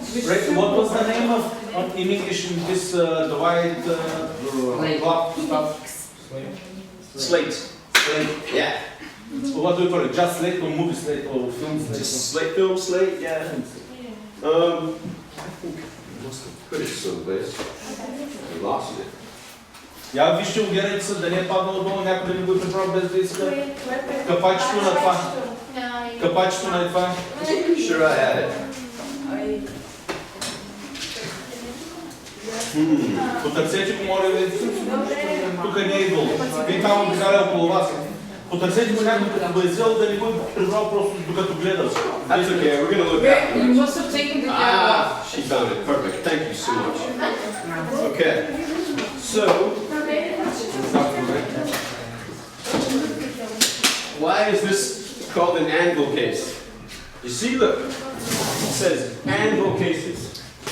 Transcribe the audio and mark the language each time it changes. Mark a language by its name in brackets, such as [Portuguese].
[English] Right, what was the name of in English this the white cloth stuff? Slate. Yeah. What do you call it? Just slate or movie slate or film slate? Just slate, film slate, yeah. I think I must have put it someplace. I lost it. [Bulgarian] Я вижте, уверяйте се дали е паднало долу, някой да ми го прибрал без да иска. Капачето на това. Капачето на това. [English] Sure I had it. [Bulgarian] Потърсете го, моля ви. Тук не е идвало. Вие там обикаля около вас. Потърсете го някой, като бъде взел, да не го прибрал просто докато гледал. [English] That's okay, we're gonna look at it. You must have taken the camera. She found it, perfect. Thank you so much. Okay, so why is this called an anvil case? You see, look, it says anvil cases.